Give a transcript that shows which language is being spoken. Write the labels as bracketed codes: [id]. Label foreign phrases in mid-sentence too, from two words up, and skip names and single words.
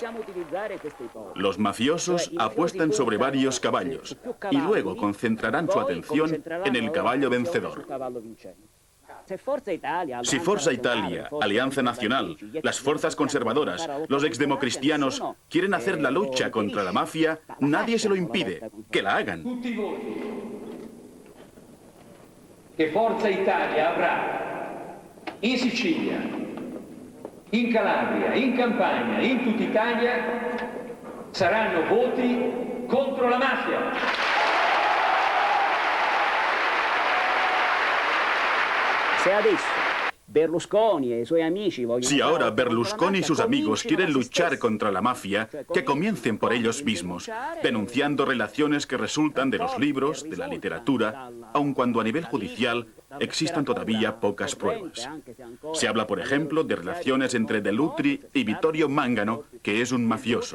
[es] Los mafiosos apuestan sobre varios caballos y luego concentrarán su atención en el caballo vencedor. Si Forza Italia, Alianza Nacional, las fuerzas conservadoras, los exdemocristianos quieren hacer la lucha contra la mafia, nadie se lo impide. Que la hagan. [it] Che Forza Italia avrà in Sicilia, in Calabria, in Campania, in tutta Italia saranno voti contro la mafia. Se adesso Berlusconi e i suoi amici vogliono... [es] Si ahora Berlusconi y sus amigos quieren luchar contra la mafia, que comiencen por ellos mismos, denunciando relaciones que resultan de los libros, de la literatura, aun cuando a nivel judicial existan todavía pocas pruebas. Se habla, por ejemplo, de relaciones entre De Lutri y Vittorio Mangano, que es un mafioso.